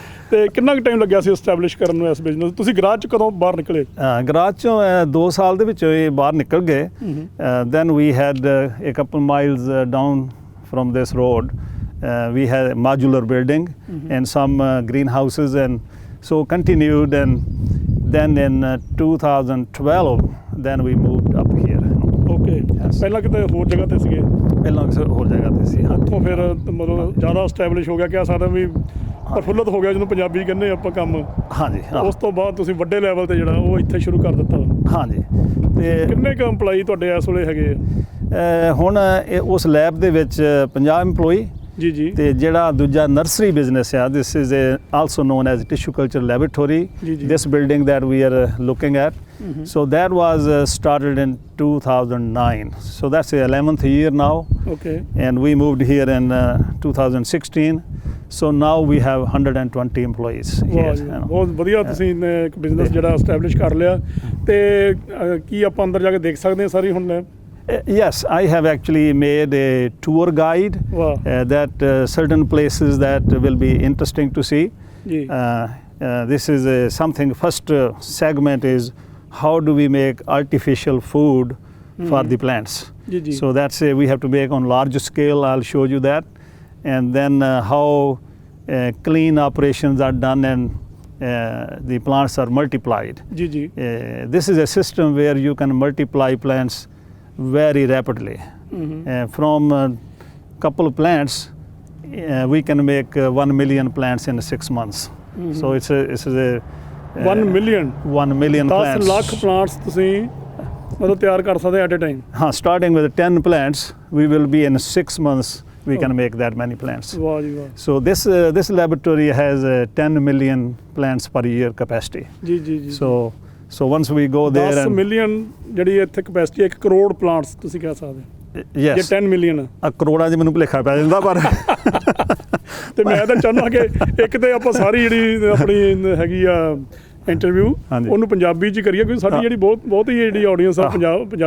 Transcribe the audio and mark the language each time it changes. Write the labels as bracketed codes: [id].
[pa] ਤੇ ਕਿੰਨਾ ਕੁ ਟਾਈਮ ਲੱਗਿਆ ਸੀ ਐਸਟੈਬਲਿਸ਼ ਕਰਨ ਨੂੰ ਇਸ ਬਿਜ਼ਨਸ? ਤੁਸੀਂ ਗਰਾਜ 'ਚ ਕਦੋਂ ਬਾਹਰ ਨਿਕਲੇ? ਗਰਾਜ 'ਚੋਂ 2 ਸਾਲ ਦੇ ਵਿੱਚ ਇਹ ਬਾਹਰ ਨਿਕਲ ਗਏ। [en] Then we had a couple miles down from this road. We had a modular building and some greenhouses, and so continued, and then in 2012 then we moved up here. [pa] Okay. ਪਹਿਲਾਂ ਕਿਤੇ ਹੋਰ ਜਗ੍ਹਾ ਤੇ ਸੀਗੇ? ਪਹਿਲਾਂ ਕਿਸੇ ਹੋਰ ਜਗ੍ਹਾ ਤੇ ਸੀ। ਉੱਥੋਂ ਫਿਰ ਮਤਲਬ ਜ਼ਿਆਦਾ ਐਸਟੈਬਲਿਸ਼ ਹੋ ਗਿਆ, ਕਹਿ ਸਕਦੇ ਵੀ ਪ੍ਰਫੁੱਲਤ ਹੋ ਗਿਆ ਜਿਹਨੂੰ ਪੰਜਾਬੀ ਕਹਿੰਦੇ ਆਪਾਂ ਕੰਮ। ਹਾਂਜੀ। ਉਸ ਤੋਂ ਬਾਅਦ ਤੁਸੀਂ ਵੱਡੇ ਲੈਵਲ ਤੇ ਜਿਹੜਾ ਉਹ ਇੱਥੇ ਸ਼ੁਰੂ ਕਰ ਦਿੱਤਾ? ਹਾਂਜੀ। ਤੇ ਕਿੰਨੇ ਕੁ EMPLOYE ਤੁਹਾਡੇ ਇਸ ਵੇਲੇ ਹੈਗੇ ਆ? ਹੁਣ ਉਸ ਲੈਬ ਦੇ ਵਿੱਚ 50 EMPLOYE ਜੀ ਜੀ ਤੇ ਜਿਹੜਾ ਦੂਜਾ ਨਰਸਰੀ ਬਿਜ਼ਨਸ ਆ, [en] this is also known as tissue culture laboratory, [pa] ਜੀ, ਜੀ। [en] this building that we are looking at. So that was started in 2009. So that's the 11th year now. [pa] Okay [en] And we moved here in 2016. So now we have 120 employees here. [pa] ਵਾਹ ਜੀ, [en] you know. [pa] ਬਹੁਤ ਵਧੀਆ ਤੁਸੀਂ ਇੱਕ business ਜਿਹੜਾ establish ਕਰ ਲਿਆ। ਤੇ ਕੀ ਆਪਾਂ ਅੰਦਰ ਜਾ ਕੇ ਦੇਖ ਸਕਦੇ ਹਾਂ ਸਾਰੀ ਹੁਣ? [en] Yes, I have actually made a tour guide [pa] ਵਾਹ [en] that certain places that will be interesting to see. [pa] ਜੀ [en] This is something, first segment is how do we make artificial food for the plants. [pa] ਜੀ ਜੀ [en] So that's we have to make on large scale. I'll show you that. And then how clean operations are done and the plants are multiplied. [pa] ਜੀ ਜੀ [en] This is a system where you can multiply plants very rapidly. From a couple of plants, we can make 1 million plants in 6 months. So it's a 1 million 1 million 10 plants. [pa] Lakh plants ਤੁਸੀਂ ਮਤਲਬ ਤਿਆਰ ਕਰ ਸਕਦੇ [en] At a time? Starting with 10 plants, we will be in 6 months. We can make that many plants. [pa] ਵਾਹ ਜੀ ਵਾਹ [en] So this laboratory has 10 million plants per year capacity. [pa] ਜੀ ਜੀ ਜੀ [en] So once we go there 10 and [pa] million ਜਿਹੜੀ ਇੱਥੇ capacity 1 crore plants ਤੁਸੀਂ ਕਹਿ ਸਕਦੇ ਹੋ। ਜੇ [en] yes, 10 million [pa] ਕਰੋੜਾਂ 'ਚ ਮੈਨੂੰ ਭੁਲੇਖਾ ਪੈ ਜਾਂਦਾ ਪਰ ਤੇ ਮੈਂ ਤਾਂ ਚਾਹੁੰਦਾ ਕਿ ਇੱਕ ਤੇ ਆਪਾਂ ਸਾਰੀ ਜਿਹੜੀ ਆਪਣੀ ਹੈਗੀ ਆ ਇੰਟਰਵਿਊ ਹਾਂਜੀ। ਉਹਨੂੰ ਪੰਜਾਬੀ 'ਚ ਹੀ ਕਰੀਏ, ਕਿਉਂਕਿ ਸਾਡੀ ਜਿਹੜੀ ਬਹੁਤ ਹੀ ਜਿਹੜੀ ਆਡੀਅנס ਆ ਪੰਜਾਬੀ ਆ,